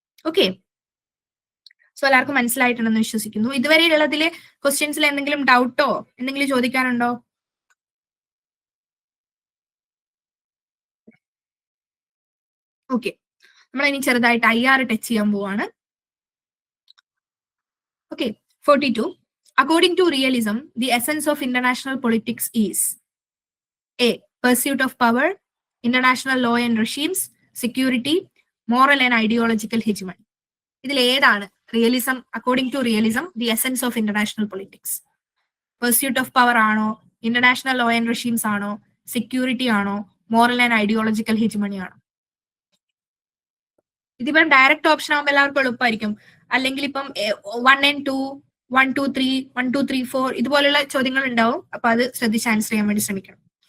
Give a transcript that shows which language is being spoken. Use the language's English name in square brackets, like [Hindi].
[Malayalam] Okay, so എല്ലാവർക്കും മനസ്സിലായിട്ടുണ്ടെന്ന് വിശ്വസിക്കുന്നു. ഇതുവരെയുള്ളതില് ക്വസ്റ്റ്യൻസിൽ എന്തെങ്കിലും ഡൗട്ടോ എന്തെങ്കിലും ചോദിക്കാനുണ്ടോ? ഓക്കെ, നമ്മൾ ഇനി ചെറുതായിട്ട് IR ടച്ച് ചെയ്യാൻ പോവാണ്. Okay, 42. [English] According to realism, the essence of international politics is A. Pursuit of power, international law and regimes, security, moral and ideological hegemony. [Malayalam] ഇതിൽ ഏതാണ് realism? [English] According to realism the essence of international politics pursuit of power ആണോ, international law and regimes ആണോ, security ആണോ, moral and ideological hegemony ആണോ? [Malayalam] ഇതിപ്പം direct option ആകുമ്പോൾ എല്ലാവർക്കും എളുപ്പമായിരിക്കും. അല്ലെങ്കിൽ ഇപ്പം 1 and 2, 1, 2, 3, 1, 2, 3, 4 ഇതുപോലുള്ള ചോദ്യങ്ങൾ ഉണ്ടാവും. അപ്പൊ അത് ശ്രദ്ധിച്ച് ആൻസർ ചെയ്യാൻ വേണ്ടി ശ്രമിക്കണം.